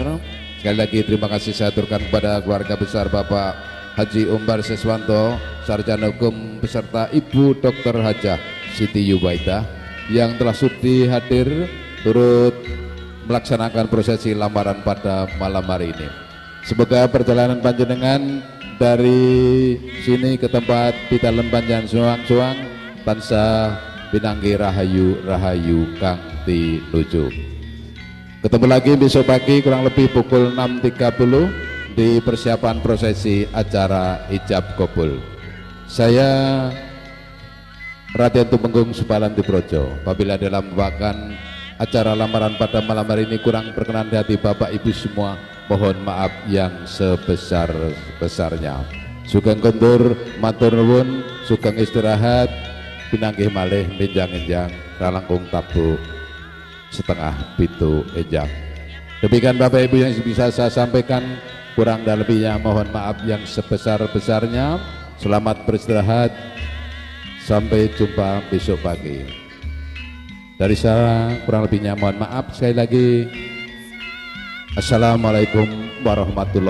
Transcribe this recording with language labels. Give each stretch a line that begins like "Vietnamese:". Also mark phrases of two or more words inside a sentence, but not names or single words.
Indonesian: Sekali lagi terima kasih saya aturkan kepada keluarga besar Bapak Haji Umbar Siswanto, Sarjana Hukum beserta Ibu Dr. Hajah Siti Zubaidah yang telah sudi hadir turut melaksanakan prosesi lamaran pada malam hari ini. Semoga perjalanan panjenengan dari sini ke tempat Pitalen Panjang Suang-Suang
Javanese: tansah pinanggi rahayu rahayu kang tinuju.
Indonesian: Ketemu lagi besok pagi kurang lebih pukul 6.30 di persiapan prosesi acara ijab kabul. Saya Raden Tumenggung Supalanti Projo. Apabila dalam membawakan acara lamaran pada malam hari ini kurang berkenan di hati Bapak Ibu semua, mohon maaf yang sebesar-besarnya.
Javanese: Sugeng kondur matur nuwun, sugeng istirahat, pinanggih malih menjang-enjang ralangkung tabu setengah pitu enjang.
Indonesian: Demikian Bapak Ibu yang bisa saya sampaikan, kurang dan lebihnya mohon maaf yang sebesar-besarnya. Selamat beristirahat, sampai jumpa besok pagi. Dari saya kurang lebihnya mohon maaf.
Arabic: Sekali lagi السلام عليكم ورحمة الله وبركاته.